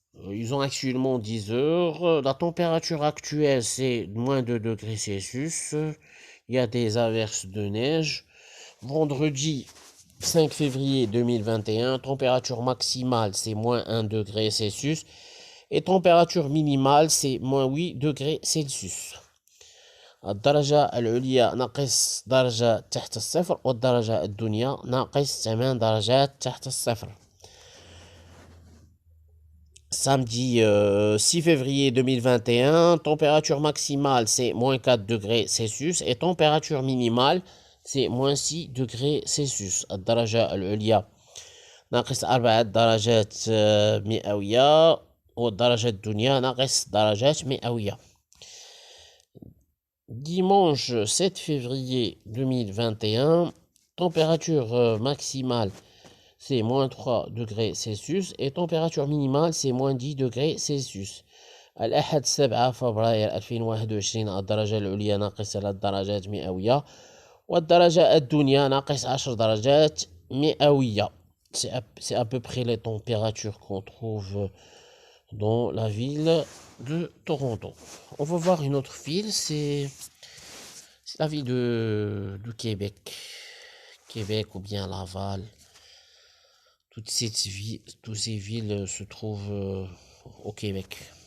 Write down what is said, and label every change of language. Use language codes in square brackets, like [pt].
[fr] Ils ont actuellement 10 heures. La température actuelle, c'est moins 2 degrés Celsius. Il y a des averses de neige. Vendredi 5 février 2021, température maximale, c'est moins 1 degré Celsius. Et température minimale, c'est moins 8 degrés Celsius. [ar] الدرجة العليا ناقص درجة تحت الصفر والدرجة الدنيا ناقص 8 درجات تحت الصفر. [fr] Samedi 6 février 2021, température maximale c'est moins 4 degrés Celsius et température minimale c'est moins 6 degrés Celsius. [ar] الدرجة العليا ناقص 4 درجات مئوية والدرجة الدنيا ناقص درجات مئوية. [fr] Dimanche 7 février 2021, température maximale c'est moins 3 degrés Celsius et température minimale c'est moins 10 degrés Celsius. [ar] الأحد 7 فبراير 2021 الدرجة العليا ناقص 3 درجات مئوية والدرجة الدنيا ناقص 10 درجات مئوية. [fr] C'est à peu près les températures qu'on trouve dans la ville de Toronto. On va voir une autre ville, c'est la ville de Québec. Québec ou bien Laval. Toutes ces villes se trouvent au Québec.